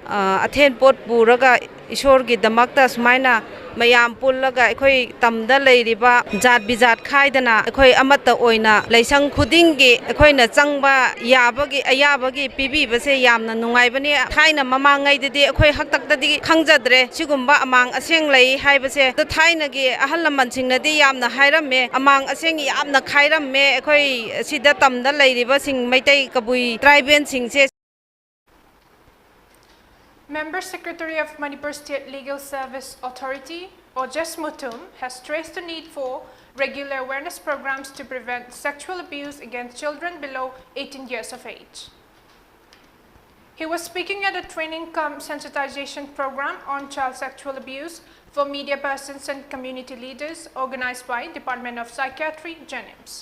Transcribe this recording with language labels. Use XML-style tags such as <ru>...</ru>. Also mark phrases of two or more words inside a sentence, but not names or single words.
<mni>athen pot puraga Ishor gi damakta sumaina mayam pullaga akhoi tamda leiriba jat bijat khaidana akhoi amata oina laisang khudingi akhoi na changba yabagi ayabagi pibi base yamna nungaibani thaina mamangai didi akhoi haktakdadi khangjadre sigumba amang aseng lei haibase to thaina gi ahallaman singnadi yamna hairamme amang aseng yamna khairamme akhoi sida tamda leiriba sing maitai Kabui tribal singse.</mni> <en>Member Secretary of Manipur State Legal Service Authority, Ojes Mutum, has stressed the need for regular awareness programs to prevent sexual abuse against children below 18 years of age. He was speaking at a training cum sensitization program on child sexual abuse for media persons and community leaders organized by Department of Psychiatry, JENIMS.</en>